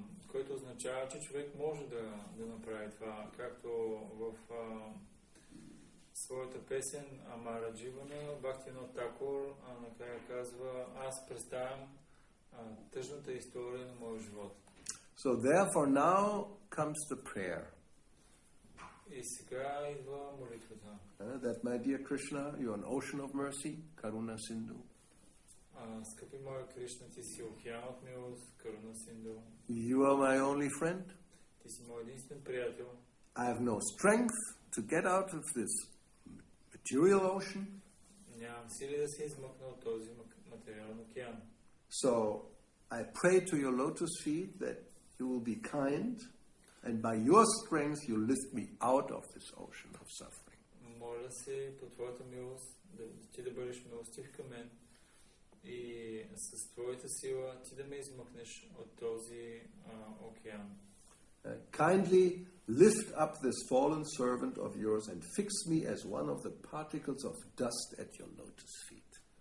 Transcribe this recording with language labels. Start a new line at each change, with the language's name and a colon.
Bulgarian: Което означава, че човек може да направи това, както в своята песен Амара Дживана, Бхакти-yoga накрая казва: аз представям тъжната история на моя живот.
English: So therefore now comes the prayer.
Bulgarian: И сега идва молитвата.
English: That my dear Krishna, you're an ocean of mercy, Karuna Sindhu.
Bulgarian: Скъпи моя Кришна, ти си океан от милост, Каруна Синду.
English: You are my only friend.
Bulgarian: Ти си мой единствен приятел.
English: I have no strength to get out of this material ocean.
Bulgarian: Нямам сили да се измъкна от този материален океан.
English: So I pray to your lotus feet that you will be kind, and by your strength you lift me out of this ocean of suffering.
Bulgarian: Моля се по твоята милост ти да бъдеш милостив към мен и с твоята сила ти да ме измъкнеш от този океан.
English: Kindly lift up this fallen servant of yours and fix me as one of the particles of dust at your lotus feet.